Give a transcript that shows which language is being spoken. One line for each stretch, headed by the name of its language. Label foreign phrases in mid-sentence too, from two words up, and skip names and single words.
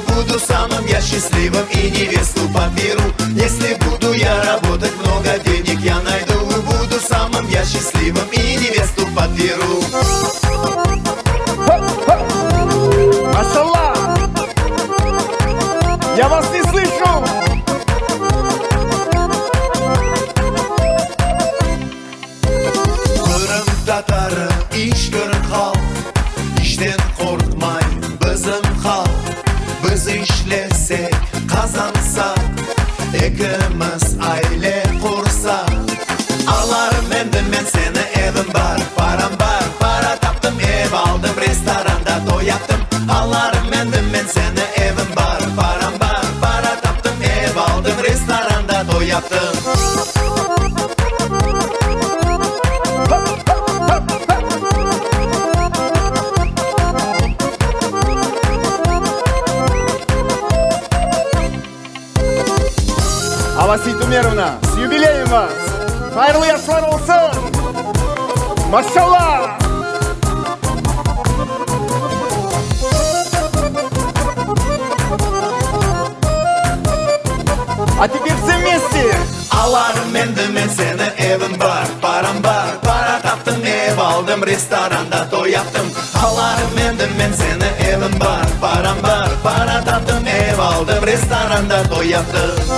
Russian: Буду самым я счастливым и невесту подберу. Если буду я работать, много денег я найду. Буду самым я счастливым и невесту подберу. Машаллах! Я вас не слышу!
Crimean Tatar: Kırım tatarı iş görür halk, işten korkmay bizim halk. Biz işlesek kazansak, ikimiz aile kursak. Alarım ben seni, evim var, param var. Para taptım, ev aldım, restoranda toy yaptım. Alarım ben seni, evim var, param var. Para taptım, ev aldım, restoranda toy yaptım.
Russian: Авасит Умеровна, с юбилеем вас!
Crimean Tatar: Хайрлы yaşlar olsun!
Russian: Машаллах! А теперь все вместе!
Crimean Tatar: Alarım ben seni, evim var, param var. Para taptım, ev aldım, restoranda toy yaptım. Alarım ben seni, evim var, param var. Para taptım, ev aldım, restoranda toy yaptım.